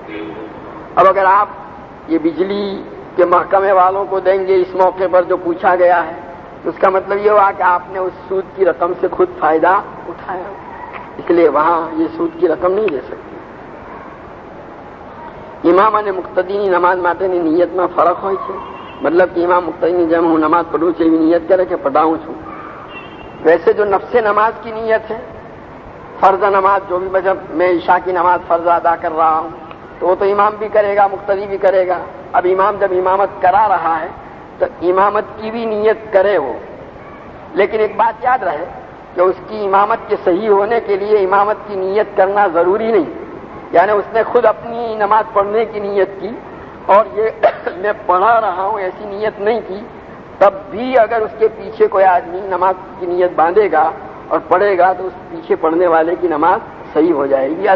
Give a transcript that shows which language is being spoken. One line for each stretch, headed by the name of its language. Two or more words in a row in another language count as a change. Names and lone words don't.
Urdu: اب اگر آپ یہ بجلی کے محکمے والوں کو دیں گے اس موقع پر جو پوچھا گیا ہے، تو اس کا مطلب یہ ہوا کہ آپ نے اس سود کی رقم سے خود فائدہ اٹھایا، اس لیے وہاں یہ سود کی رقم نہیں دے سکتی۔
Gujarati: امام અને મુક્તદીની નમાઝ માટેની નિયતમાં ફરક હોય છે, મતલબ કે ઇમામ મુક્તદીની જેમ હું નમાઝ પઢું છું એવી નિયત કરે કે પઢાઉં છું।
Urdu: ویسے جو نفس نماز کی نیت ہے، فرض نماز جو بھی جب میں عشاء کی نماز فرض ادا کر رہا ہوں تو وہ تو امام بھی کرے گا، مقتدی بھی کرے گا۔ اب امام جب امامت کرا رہا ہے تو امامت کی بھی نیت کرے وہ، لیکن ایک بات یاد رہے کہ اس کی امامت کے صحیح ہونے کے لیے امامت کی نیت کرنا ضروری نہیں، یعنی اس نے خود اپنی نماز پڑھنے کی نیت کی اور یہ میں پڑھا رہا ہوں ایسی نیت نہیں کی، تب بھی اگر اس کے پیچھے کوئی آدمی نماز کی نیت باندھے گا اور پڑھے گا تو اس پیچھے پڑھنے والے کی نماز صحیح ہو جائے گی۔